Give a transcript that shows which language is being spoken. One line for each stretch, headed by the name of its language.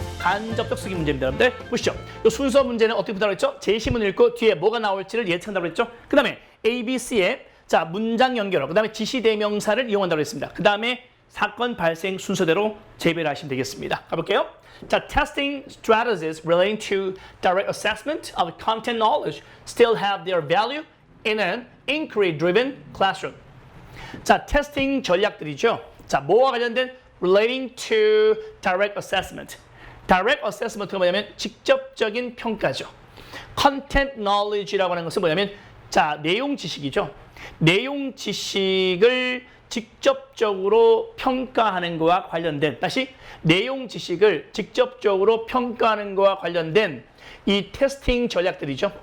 Korean: 간접적 쓰기 문제입니다. 여러분들 보시죠. 이 순서 문제는 어떻게 푼다고 했죠? 제시문을 읽고 뒤에 뭐가 나올지를 예측한다고 했죠. 그 다음에 A, B, C의 자 문장 연결어, 그 다음에 지시대명사를 이용한다고 했습니다. 그 다음에 사건 발생 순서대로 재배하시면 되겠습니다. 가볼게요.
English: 자, testing strategies relating to direct assessment of content knowledge still have their value in an inquiry-driven classroom.
Korean: 자, 테스팅 전략들이죠. 자, 뭐와 관련된
English: relating to direct assessment.
Korean: direct assessment가 뭐냐면 직접적인 평가죠. content knowledge라고 하는 것은 뭐냐면 자, 내용 지식이죠. 내용 지식을 직접적으로 평가하는 것과 관련된 다시 내용 지식을 직접적으로 평가하는 것과 관련된 이 테스팅 전략들이죠.